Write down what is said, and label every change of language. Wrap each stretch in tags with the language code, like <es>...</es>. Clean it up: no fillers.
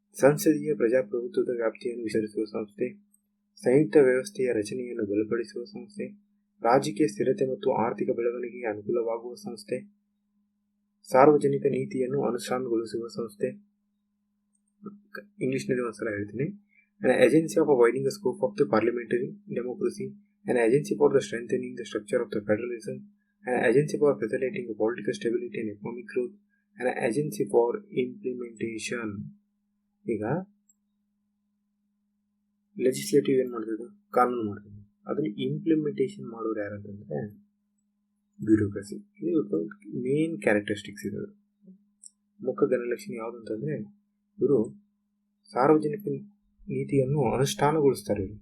<kn>ಸಂಸದೀಯ ಪ್ರಜಾಪ್ರಭುತ್ವದ ವ್ಯಾಪ್ತಿಯನ್ನು ವಿಸ್ತರಿಸುವ ಸಂಸ್ಥೆ, ಸಂಯುಕ್ತ ವ್ಯವಸ್ಥೆಯ ರಚನೆಯನ್ನು ಬಲಪಡಿಸುವ ಸಂಸ್ಥೆ, ರಾಜಕೀಯ ಸ್ಥಿರತೆ ಮತ್ತು ಆರ್ಥಿಕ ಬೆಳವಣಿಗೆಗೆ ಅನುಕೂಲವಾಗುವ ಸಂಸ್ಥೆ, ಸಾರ್ವಜನಿಕ ನೀತಿಯನ್ನು ಅನುಷ್ಠಾನಗೊಳಿಸುವ ಸಂಸ್ಥೆ. ಇಂಗ್ಲಿಷ್ನಲ್ಲಿ ಒಂದ್ಸಲ ಹೇಳ್ತೀನಿ.</kn> <en>An agency of avoiding the scope of the parliamentary democracy, an agency for the strengthening the structure of the federalism, an agency for facilitating the political stability and economic growth, an agency for implementation.</en> <kn>ಈಗ legislative ಏನ್ ಮಾಡ್ತದೆ, ಕಾನೂನು ಮಾಡ್ತದೆ, ಅದನ್ನ implementation ಮಾಡೋರು ಯಾರಂತಂದ್ರೆ bureaucracy. ಇದು main characteristics ಇದೆ. ಮುಖ್ಯ ಗುಣಲಕ್ಷಣ ಯಾವುದಂತಂದ್ರೆ ಇವರು ಸಾರ್ವಜನಿಕ ನೀತಿಯನ್ನು ಅನುಷ್ಠಾನಗೊಳಿಸ್ತಾರೆ.</kn>